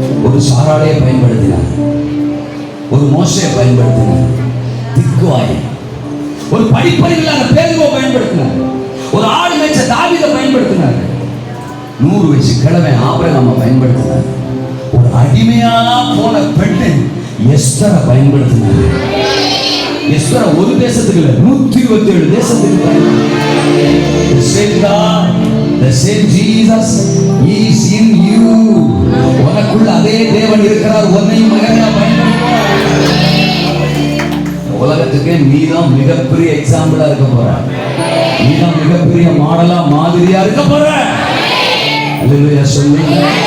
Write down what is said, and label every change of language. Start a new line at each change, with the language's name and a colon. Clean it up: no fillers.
Tamil: ஒரு சாராளையை பயன்படுத்தினார், ஒரு மோசையை பயன்படுத்தினார், திக்குவாய், ஒரு படிப்பறிவில்லாத பேதுருவை பயன்படுத்தினார், ஒரு ஆடு மேய்ச்ச தாவீதை பயன்படுத்தினார், 100 வயசு கிழமை ஆபிரகாமை பயன்படுத்தினார், ஒரு அடிமையா போன பெண்ணை எஸ்தரை பயன்படுத்தினார். எஸ்தரை ஒரு தேசத்துக்கு இல்ல 127 தேசத்துக்கு பயன்படுத்தினார்.
English: The same God, the same Jesus is in you.
Tamil: உனக்குள்ள அதே தேவன் இருக்கிறார், உன்னையும் மகனா பயன்படுத்துவார். உலகத்துக்கே நீதான் மிகப்பெரிய எக்ஸாம்பிளா இருக்க போற, நீதான் மிகப்பெரிய மாடலா மாதிரியா இருக்க போற. அல்லேலூயா சொல்லுங்க.